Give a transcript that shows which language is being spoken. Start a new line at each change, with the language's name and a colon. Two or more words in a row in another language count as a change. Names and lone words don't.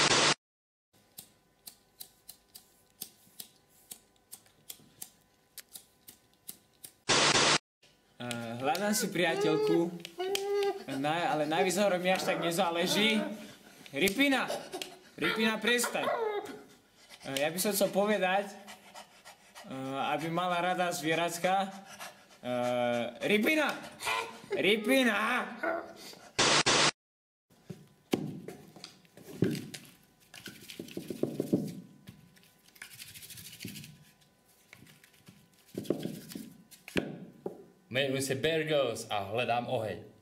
Slovak: Hľadám si priateľku, ale na výzore mi až tak nezáleží. Ripina, prestaň. Ja by som chcel povedať, aby mala rada zvieracka. Ripina!
Czech: Jmenuji se Bear Grylls a hledám oheň.